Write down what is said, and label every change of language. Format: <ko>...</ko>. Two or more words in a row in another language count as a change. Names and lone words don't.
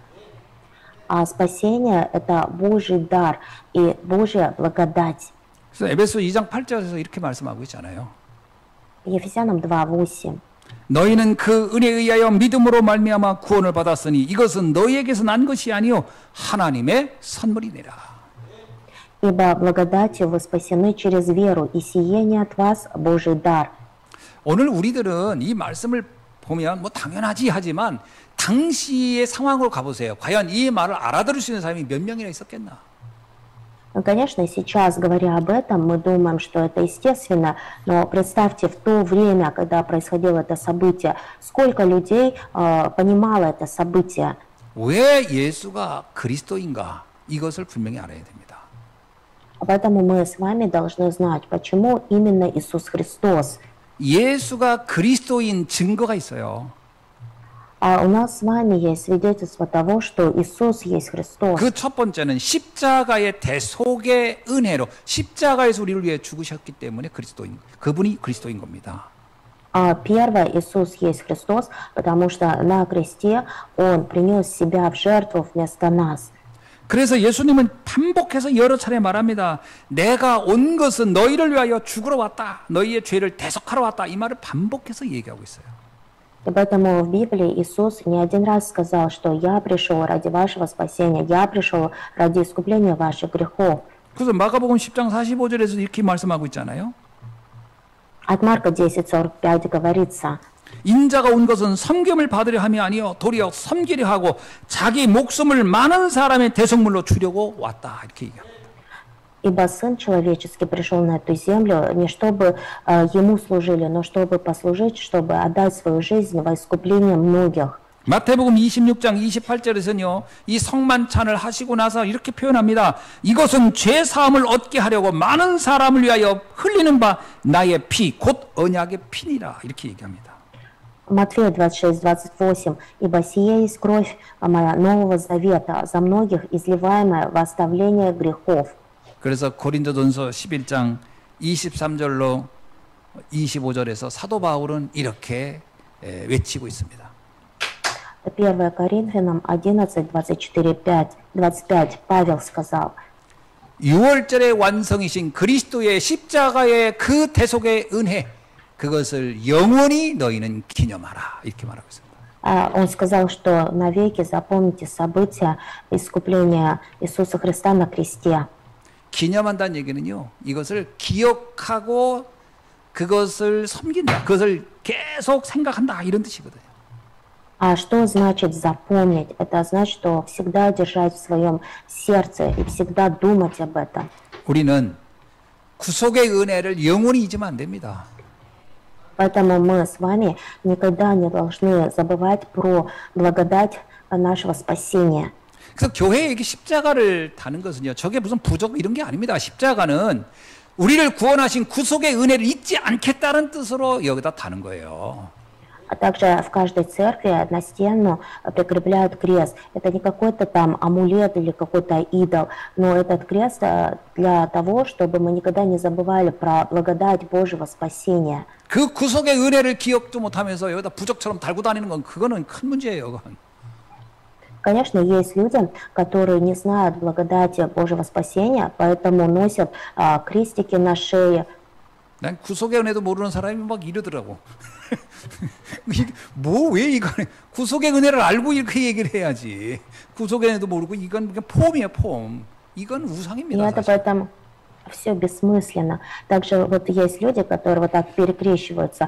<ru>А спасение – это Божий дар и Божья благодать.</ru> <ko>그래서 에베소 2장 8절에서 이렇게 말씀하고 있잖아요.</ko> <ru>Ефесянам 2:8.</ru> <ko>너희는 그 은혜에 의하여 믿음으로 말미암아 구원을 받았으니 이것은 너희에게서 난 것이 아니요 하나님의 선물이니라.</ko> <ru>Ибо благодатью вы спасены через веру, и сие не от вас Божий дар.</ru> <ko>오늘 우리들은 이 말씀을 보면 뭐 당연하지 하지만 당시의 상황으로 가보세요. 과연 이 말을 알아들을 수 있는 사람이 몇 명이나 있었겠나?</ko> <ru>Конечно, сейчас, говоря об этом, мы думаем, что это естественно, но представьте, в то время, когда происходило это событие, сколько людей понимало это событие.</ru> <ko>왜 예수가 그리스도인가? 이것을 분명히 알아야 됩니다.</ko> <ru>Поэтому мы с вами должны знать, почему именно Иисус Христос.</ru> <ko>예수가 그리스도인 증거가 있어요.</ko> <ru>А у нас с вами есть свидетельство того, что Иисус есть Христос.</ru> <ko>그 첫 번째는 십자가의 대속의 은혜로 십자가에서 우리를 위해 죽으셨기 때문에 그분이 그리스도인 겁니다.</ko> <ru>Первое, Иисус есть Христос, потому что на кресте Он принес себя в жертву вместо нас.</ru> <ko>그래서 예수님은 반복해서 여러 차례 말합니다. 내가 온 것은 너희를 위하여 죽으러 왔다. 너희의 죄를 대속하러 왔다. 이 말을 반복해서 얘기하고 있어요.</ko> <ru>И поэтому в Библии Иисус не один раз сказал, что «Я пришел ради вашего спасения, я пришел ради искупления ваших грехов».</ru> <ko>그래서 마가복음 10장 45절에서 이렇게 말씀하고 있잖아요.</ko> <ru>От Марка 10:45 говорится:</ru> <ko>인자가 온 것은 섬김을 받으려 함이 아니요 도리어 섬기려 하고 자기 목숨을 많은 사람의 대속물로 주려고 왔다. 이렇게 얘기합니다.</ko> <ru>«Ибо Сын Человеческий пришел на эту землю не чтобы Ему служили, но чтобы послужить, чтобы отдать свою жизнь во искупление многих».</ru> <ko>마태복음 26장 28절에서는요. 이 성만찬을 하시고 나서 이렇게 표현합니다. 이것은 죄 사함을 얻게 하려고 많은 사람을 위하여 흘리는 바 나의 피 곧 언약의 피니라. 이렇게 얘기합니다.</ko> <ru>Матфея 26:28. «Ибо сие есть кровь моя Нового Завета, за многих изливаемая во оставление грехов».</ru> <ko>그래서 고린도전서 11장 23절로 25절에서 사도 바울은 이렇게 외치고 있습니다.</ko> <ru>1 Коринфянам 11:24-25 Павел сказал:</ru> <ko>6월절의 완성이신 그리스도의 십자가의 그 대속의 은혜 그것을 영원히 너희는 기념하라. 이렇게 말하고 있습니다.</ko> <ru>Он сказал, что навеки запомните события искупления Иисуса Христа на кресте.</ru> <ko>기념한다는 얘기는요. 이것을 기억하고 그것을 섬긴다. 그것을 계속 생각한다. 이런 뜻이거든요.</ko> <ru>А что значит запомнить? Это значит, что всегда держать в своем сердце и всегда думать об этом.</ru> <ko>우리는 구속의 은혜를 영원히 잊으면 안 됩니다.</ko> <ru>Поэтому мы с вами никогда не должны забывать про благодать нашего спасения.</ru> <ko>그래서 교회에 이게 십자가를 다는 것은요. 저게 무슨 부족 이런 게 아닙니다. 십자가는 우리를 구원하신 구속의 은혜를 잊지 않겠다는 뜻으로 여기다 다는 거예요.</ko> <ru>А также в каждой церкви на стену прикрепляют крест. Это не какой-то там амулет или какой-то идол, но этот крест для того, чтобы мы никогда не забывали про благодать Божьего спасения.</ru> <ko>그 구속의 은혜를 기억도 못하면서 여기다 부적처럼 달고 다니는 건 그거는 큰 문제예요. 그건.</ko> <ru>Конечно, есть люди, которые не знают благодати Божьего спасения, поэтому носят крестики на шее.</ru> <ko>난 구속의 은혜도 모르는 사람이 막 이러더라고. 뭐 왜 이거 구속의 은혜를 알고 이렇게 얘기를 해야지. 구속의 은혜도 모르고 이건 그냥 폼이에요, 폼. 이건 우상입니다.</ko> <ru>И это поэтому все бессмысленно. Также вот есть люди, которые вот так перекрещиваются.</ru>